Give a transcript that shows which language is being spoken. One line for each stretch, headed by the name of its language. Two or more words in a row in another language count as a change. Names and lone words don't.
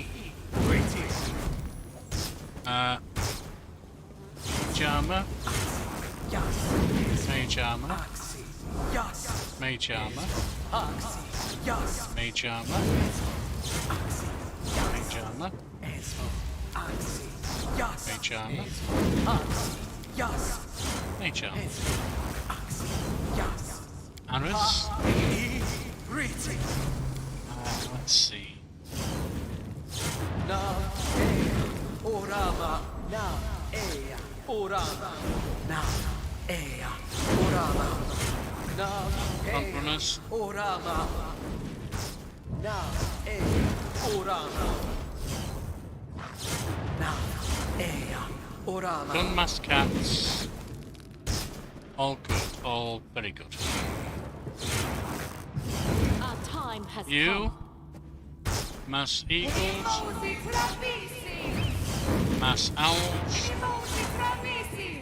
English: Mage Armor, Mage Armor, Mage Armor, Mage Armor, Mage Armor, Mage Armor, Mage Armor, Arrows, let's see. Orama, na, ea, orama, na, ea, orama, na, Front runners, orama, na, ea, orama, na, ea, orama. done Mass Cats. All good, all very good. Our time has You, come. Mass Eagles, Irimosi travisi. Mass Owls, Irimosi travisi.